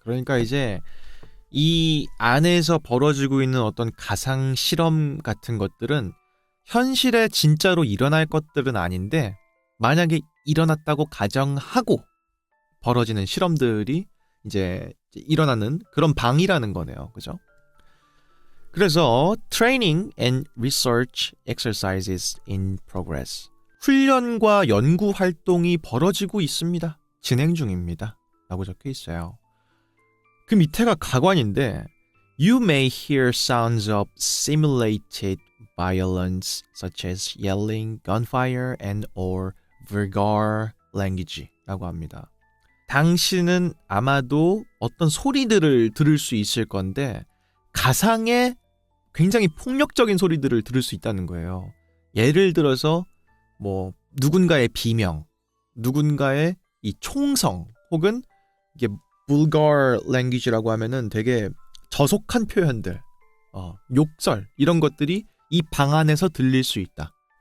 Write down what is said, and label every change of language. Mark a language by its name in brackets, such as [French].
[Korean] 그러니까 이제 이 안에서 벌어지고 있는 어떤 가상 실험 같은 것들은 현실에 진짜로 일어날 것들은 아닌데 만약에 일어났다고 가정하고 벌어지는 실험들이 이제 일어나는 그런 방이라는 거네요. 그죠? [English] 그래서 Training and Research Exercises in Progress. [Korean] 훈련과 연구 활동이 벌어지고 있습니다. 진행 중입니다. 라고 적혀 있어요. 그 밑에가 가관인데 [English] You may hear sounds of simulated violence such as yelling, gunfire, and or vulgar language 라고 합니다. [Korean] 당신은 아마도 어떤 소리들을 들을 수 있을 건데 가상의 굉장히 폭력적인 소리들을 들을 수 있다는 거예요. 예를 들어서 뭐 누군가의 비명, 누군가의 이 총성 혹은 이게 vulgar language라고 하면은 되게 저속한 표현들, 욕설 이런 것들이 이 방 안에서 들릴 수 있다.